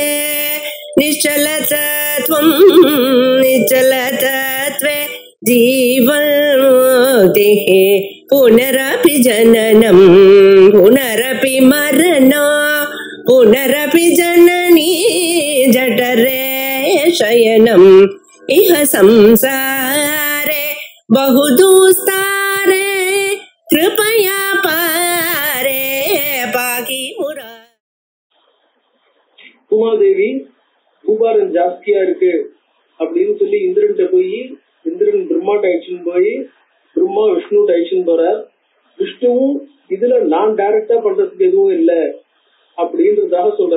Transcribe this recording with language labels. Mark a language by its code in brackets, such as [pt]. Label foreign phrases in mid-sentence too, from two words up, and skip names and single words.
[sa] निश्चलतत्वं निश्चलतत्वे जीवन्मुक्तिः पुनरपि जननं पुनरपि मरणं पुनरपि जननी जठरे शयनम् इह संसारे बहुदुस्तारे कृपया पारे पाकि मुरा. [ta] உமாதேவி பூபாரம் ஜாஸ்தியா இருக்கு அப்படின்னு சொல்லி இந்திரன்ட்ட போய் இந்திரன் பிரம்மாட்ட அழிச்சுன்னு போய் பிரம்மா விஷ்ணுட்ட அழிச்சுன்னு போறார். விஷ்ணுவும் இதுல நான் டைரக்டா பண்றதுக்கு எதுவும் இல்லை அப்படின்றதாக சொல்றாரு.